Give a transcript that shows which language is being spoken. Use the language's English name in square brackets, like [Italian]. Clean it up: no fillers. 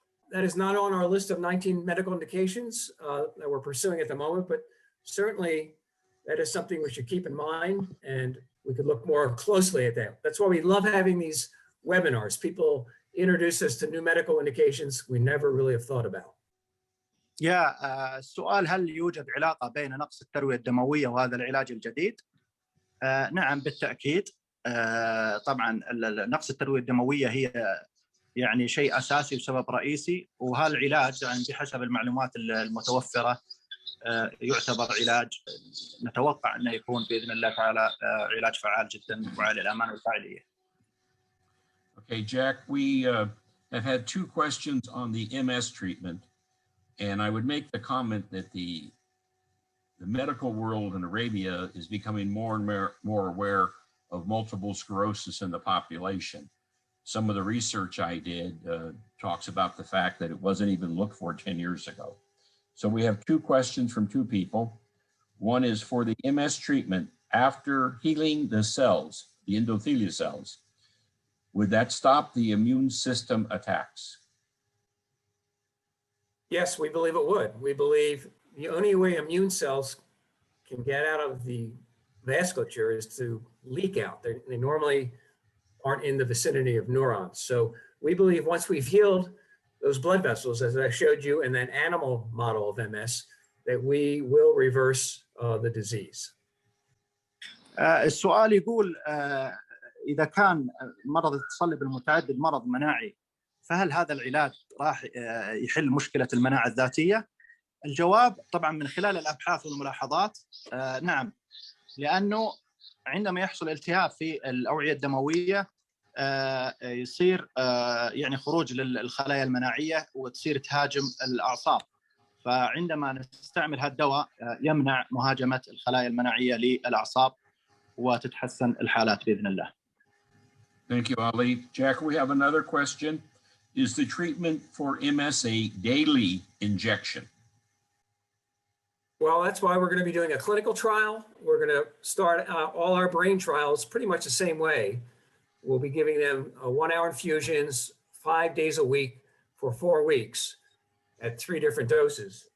[English] That is not on our list of 19 medical indications that we're pursuing at the moment, but certainly that is something we should keep in mind, and we could look more closely at that. That's why we love having these webinars. People introduce us to new medical indications we never really have thought about. [Arabic] السؤال هل يوجد علاقة بين نقص التروية الدموية وهذا العلاج الجديد؟ نعم بالتأكيد. طبعا نقص التروية الدموية هي يعني شيء أساسي وسبب رئيسي، وهالعلاج يعني بحسب المعلومات المتوفرة يعتبر علاج نتوقع أنه يكون بإذن الله تعالى علاج فعال جدا وعالي الأمان والفاعلية. [English] Okay, Jack, we have had two questions on the MS treatment, and I would make the comment that the medical world in Arabia is becoming more and more aware of multiple sclerosis in the population. Some of the research I did talks about the fact that it wasn't even looked for 10 years ago. So we have two questions from two people. One is for the MS treatment, after healing the cells, the endothelial cells. Would that stop the immune system attacks? Yes, we believe it would. We believe the only way immune cells can get out of the vasculature is to leak out. They normally aren't in the vicinity of neurons. So we believe once we've healed those blood vessels, as I showed you in that animal model of MS, that we will reverse the disease. [Arabic] السؤال يقول إذا كان مرض التصلب المتعدد مرض مناعي فهل هذا العلاج راح يحل مشكلة المناعة الذاتية؟ الجواب طبعا من خلال الأبحاث والملاحظات نعم، لأنه عندما يحصل التهاب في الأوعية الدموية يصير يعني خروج للخلايا المناعية وتصير تهاجم الأعصاب، فعندما نستعمل هذا الدواء يمنع مهاجمة الخلايا المناعية للأعصاب وتتحسن الحالات بإذن الله. [English] Thank you, Ali. Jack, we have another question. Is the treatment for MS a daily injection? Well, that's why we're going to be doing a clinical trial. We're going to start all our brain trials pretty much the same way. We'll be giving them 1-hour infusions 5 days a week for 4 weeks at 3 different doses.